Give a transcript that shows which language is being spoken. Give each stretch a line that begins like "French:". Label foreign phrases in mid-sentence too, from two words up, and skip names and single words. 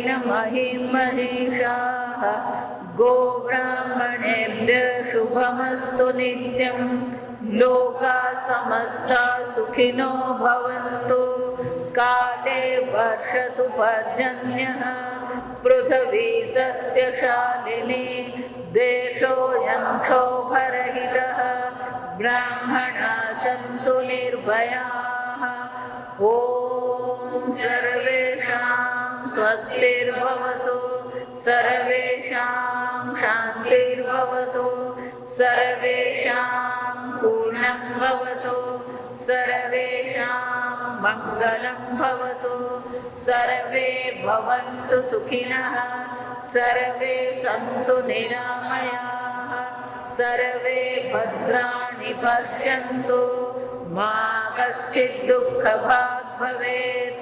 Sanskrit: મહિં મહિષાઃ ગોબ્રાહ્મણેભ્યઃ શુભમસ્તુ નિત્યં લોકાઃ સમસ્તા સુખિનો ભવन्तु કાલે વર્ષતુ પર્જન્યઃ પૃથ્વી સસ્યશાલિની દેશોऽયં ક્ષોભરહિતઃ બ્રાહ્મણાः સन्तુ નિર્ભયાः ॐ सर्वेषां स्वस्तिर्भवतु सर्वेषां शान्तिर्भवतु, सर्वेषां पूर्णं भवतु, सर्वेषां मङ्गलं भवतु, सर्वे भवन्तु सुखिनः, सर्वे सन्तु निरामयाः, सर्वे भद्राणि पश्यन्तु, मा कश्चित् दुःखभाग् भवेत्।